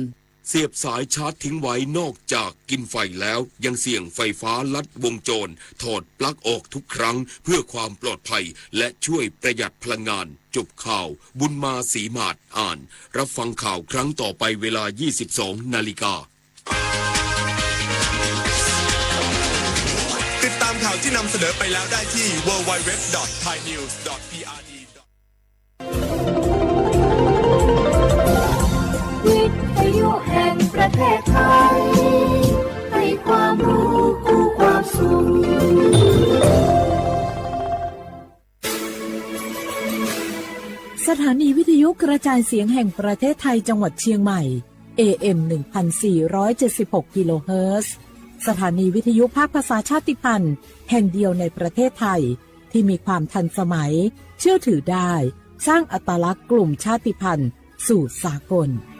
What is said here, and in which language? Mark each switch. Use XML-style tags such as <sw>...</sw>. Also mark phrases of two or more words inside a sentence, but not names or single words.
<th>เสียบสายชาร์จทิ้งไว้นอกจากกินไฟแล้วยังเสี่ยงไฟฟ้าลัดวงจรถอดปลั๊กออกทุกครั้งเพื่อความปลอดภัยและช่วยประหยัดพลังงานจบข่าวบุญมาศรีมาศอ่านรับฟังข่าวครั้งต่อไปเวลา 22 นาฬิกา ติดตามข่าวที่นำเสนอไปแล้วได้ที่ www.thainews.prd แห่งประเทศไทยให้ความรู้คู่ความสุข สถานีวิทยุกระจายเสียงแห่งประเทศไทยจังหวัดเชียงใหม่ AM 1476 กิโลเฮิรตซ์สถานีวิทยุภาคภาษาชาติพันธุ์แห่งเดียวในประเทศไทยที่มีความทันสมัยเชื่อถือได้สร้างอัตลักษณ์กลุ่มชาติพันธุ์สู่สากล</th>